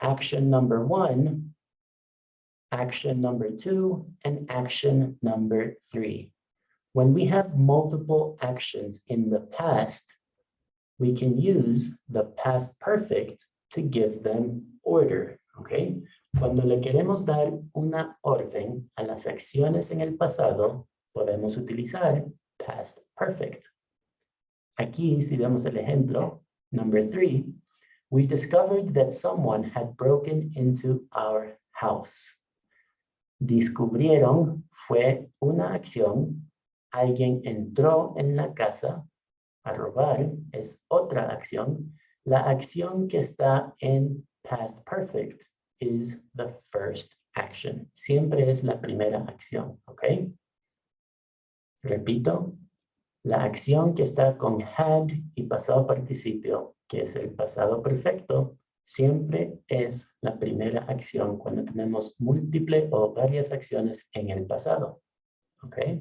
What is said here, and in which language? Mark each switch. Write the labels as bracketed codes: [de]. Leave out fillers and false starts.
[en] Action number 1, action number 2, and action number 3. When we have multiple actions in the past, we can use the past perfect to give them order, ¿ok? [es] Cuando le queremos dar una orden a las acciones en el pasado, podemos utilizar past perfect. Aquí, si vemos el ejemplo, [en] number 3, we discovered that someone had broken into our house. [es] Descubrieron fue una acción, alguien entró en la casa. A robar es otra acción. La acción que está en past perfect [en] is the first action. [es] Siempre es la primera acción, ¿ok? Repito, la acción que está con had y pasado participio, que es el pasado perfecto, siempre es la primera acción cuando tenemos múltiple o varias acciones en el pasado, ¿ok?